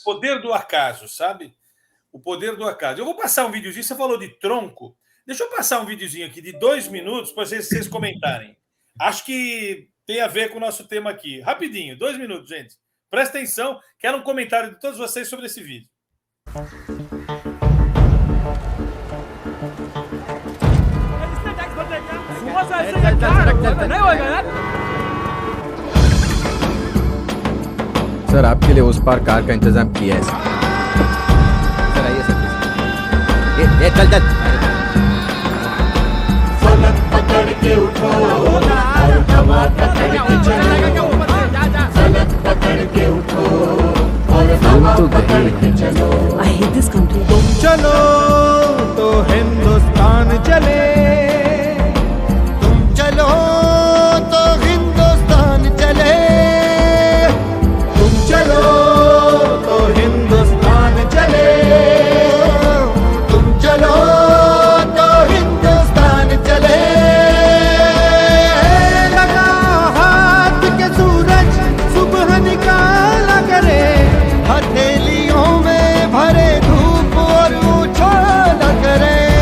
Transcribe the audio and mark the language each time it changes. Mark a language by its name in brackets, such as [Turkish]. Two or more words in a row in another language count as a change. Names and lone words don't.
[Portuguese] O poder do acaso, sabe? O poder do acaso. Eu vou passar um videozinho, você falou de tronco. Deixa eu passar um videozinho aqui de 2 minutos para vocês comentarem. Acho que tem a ver com o nosso tema aqui. Rapidinho, 2 minutos, gente. Presta atenção, quero um comentário de todos vocês sobre esse vídeo. [Hindi] सर आपके लिए उस पार कार का इंतजाम किया है सर आइए सर ये चल चल फलक पकड़ के उठो और हवा पकड़ के चलो फलक पकड़ के उठो और हवा पकड़ के चलो [English] I hate this country [Hindi] तुम चलो तो हिंदुस्तान चले तुम चलो तो हिंदुस्तान चले चलो तो हिंदुस्तान चले तुम चलो तो हिंदुस्तान चले लगा हाथ के सूरज सुबह निकाला करे हथेलियों में भरे धूप और उछाला करे